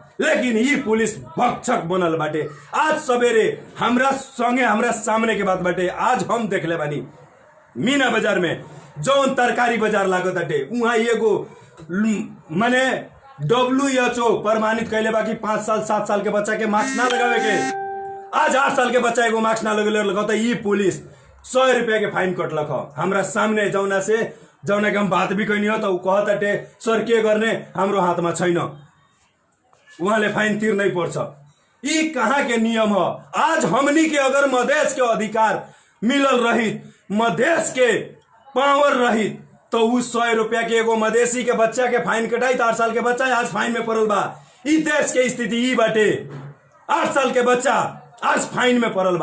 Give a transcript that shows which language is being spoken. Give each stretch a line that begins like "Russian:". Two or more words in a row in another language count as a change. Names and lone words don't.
Bhojpuri: लेकिन ये पुलिस भक्षक बनल बाटे। आज सवेरे हमरा संगे हमरा सामने के बात बाटे, आज हम देखले बानी मीना बाजार में जौन तरकारी बाजार लागत बाटे, वहां एगो माने WHO प्रमाणित कैले बा कि 5 साल 7 साल के बच्चा के मास्क ना लगावे के। आज 8 साल के बच्चा एगो मास्क ना लगता, ये पुलिस 100 रुपया के फाइन कटलक हमरा सामने। जौना के हम बात भी कहनी हो तो कहते सर
Nepali: के गर्ने हाम्रो हाथमा छैन, उहाँले फाइन तिर्नै पर्छ। यी कहाँ के नियम हो?
Bhojpuri: आज हमनी के अगर मधेश के अधिकार मिलल रही, मधेश के पावर रही तो उ 100 रुपया के एगो मधेसी के बच्चा के फाइन कटाई। 8 साल के बच्चा आज फाइन में पड़ल बा। ई देश के स्थिति ई बाटे, 8 साल के बच्चा आज फाइन में पड़ल बा।